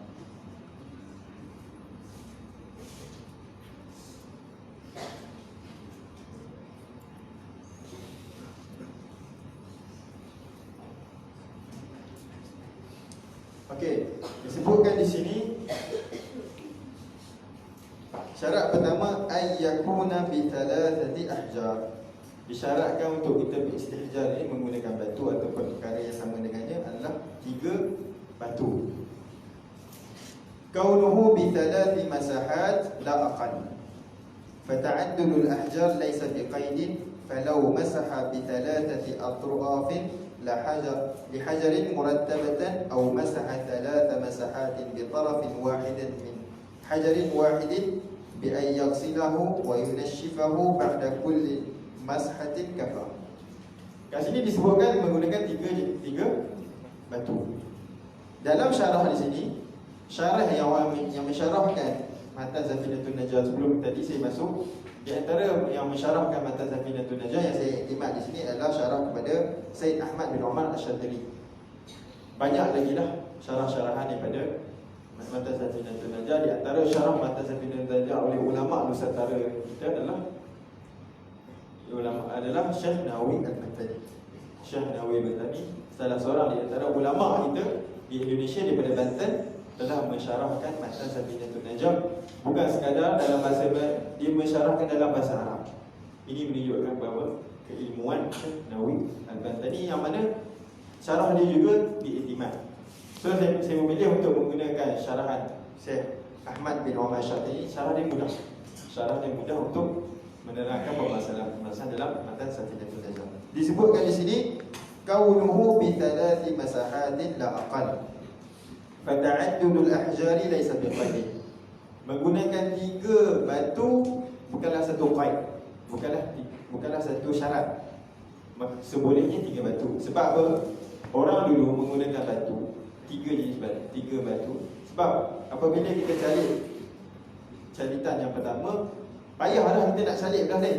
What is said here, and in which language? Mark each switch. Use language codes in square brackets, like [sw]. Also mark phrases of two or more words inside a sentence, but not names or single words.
[ms] Okey, disebutkan di sini syarat pertama [ar] أن يكون بثلاثة أحجار. [ms] Disyaratkan untuk kita beristihjar ini menggunakan batu ataupun perkara yang sama dengannya adalah 3 batu. [ar] كونه بثلاث مسحات لا أقل. فتعدد الأحجار ليس بقيد، فلو مسح بثلاثة أطراف لحجر مرتبة أو مسح 3 مسحات بطرف واحد من حجر واحد بأن يغسله وينشفه بعد كل مسحة كفى. [ms] Kat sini disebutkan menggunakan tiga batu. Dalam syarah di sini, syarah yang mensyarahkan Matan Safinatul Najah sebelum tadi saya masuk, di antara yang mensyarahkan Matan Safinatul Najah yang saya iktimat di sini adalah syarah kepada Said Ahmad bin Umar Asy-Syadzili. Banyak lagi lah syarah-syarahan daripada Matan Safinatul Najah. Di antara syarah Matan Safinatul Najah oleh ulama Nusantara kita adalah Syekh Nawawi Al-Bantani. Syekh Nawawi Al-Bantani salah seorang di antara ulama kita di Indonesia daripada Banten telah mensyarahkan Matan Safinatul Najah. Bukan sekadar dalam bahasa, dia mensyarahkan dalam bahasa Arab. Ini menunjukkan bahawa keilmuan Syekh Nawawi Al-Bantani yang mana syarah dia juga diiktimad. So saya memilih untuk menggunakan syarahan Syekh Ahmad bin Umar Asy-Syadzili. Syarah dia mudah untuk menerangkan permasalahan dalam Matan Safinatul Najah. Disebutkan di sini [ar] كونه بثلاث مسحات لا أقل. فتعدد الأحجار ليس بقيد. [ms] Menggunakan 3 batu bukanlah satu qaid, bukanlah satu syarat. Sebolehnya 3 batu. Sebab apa? Orang dulu menggunakan batu 3 jenis batu, 3 batu. Sebab apabila kita calitan yang pertama, payahlah kita nak salib belah lain.